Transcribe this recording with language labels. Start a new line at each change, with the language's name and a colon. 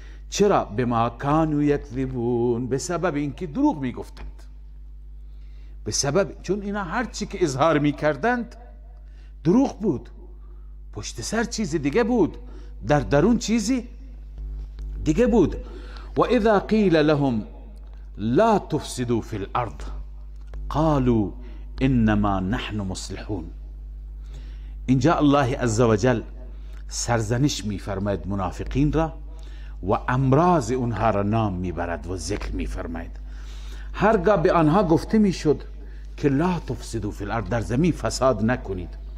Persian: چرا؟
Arabic: بما كانوا یکذبون،
Persian: به سبب اینکه دروغ میگفتند، به سبب چون اینا هر چی که اظهار میکردند دروغ بود، پشت سر چیز دیگه بود، در درون چیزی دیگه بود.
Arabic: و اذا قیل لهم لا تفسدوا في الارض قالوا انما نحن مصلحون.
Persian: اینجا الله عزوجل سرزنش میفرماید منافقین را و امراض اونها را نام میبرد و ذکر میفرماید. هرگاه به آنها گفته میشد که
Arabic: لا تفسدوا فی الارض،
Persian: در زمین فساد نکنید.